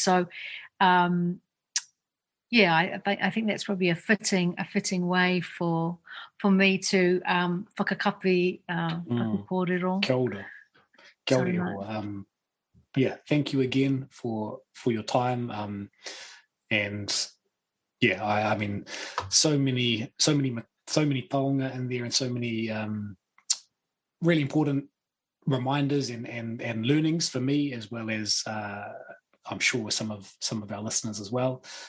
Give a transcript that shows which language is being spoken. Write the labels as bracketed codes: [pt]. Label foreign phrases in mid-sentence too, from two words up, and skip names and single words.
[en] So, I think that's probably a fitting way for me to [mi] whakakapi kōrero. Kia ora. Kia ora. [en] Thank you again for your time. I mean, so many taonga in there, and so many really important reminders and learnings for me, as well as I'm sure some of our listeners as well.